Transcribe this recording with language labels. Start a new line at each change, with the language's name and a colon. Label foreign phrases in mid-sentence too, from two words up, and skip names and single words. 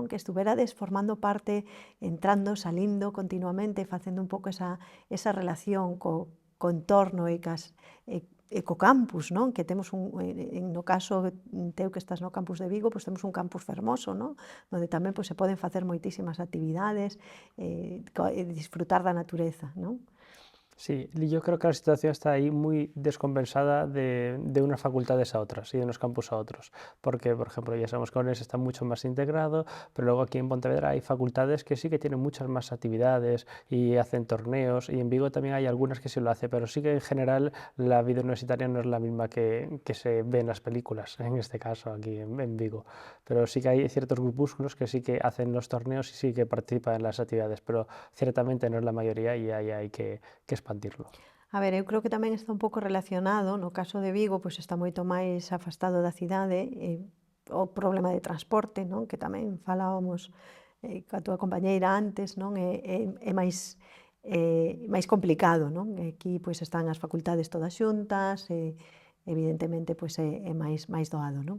Galician: Que estuverades formando parte, entrando, salindo continuamente, facendo un pouco esa relación co entorno e co campus, non? Que temos no caso teu que estás no campus de Vigo, pois temos un campus fermoso, non? Onde tamén pois, se poden facer moitísimas actividades, disfrutar da natureza, non?
Spanish: Sí, yo creo que la situación está ahí muy descompensada de unas facultades a otras y de unos campus a otros, porque, por ejemplo, ya sabemos que ONES está mucho más integrado, pero luego aquí en Pontevedra hay facultades que sí que tienen muchas más actividades y hacen torneos, y en Vigo también hay algunas que sí lo hacen, pero sí que en general la vida universitaria no es la misma que se ve en las películas, en este caso aquí en Vigo, pero sí que hay ciertos grupúsculos que sí que hacen los torneos y sí que participan en las actividades, pero ciertamente no es la mayoría y ahí hay que expandirlo.
Galician: A ver, eu creo que tamén está un pouco relacionado, no caso de Vigo, pois está moito máis afastado da cidade, o problema de transporte, non? Que tamén falábamos coa túa compañeira antes, non? É máis complicado, non? Aquí pois están as facultades todas xuntas, evidentemente pois é máis doado, non?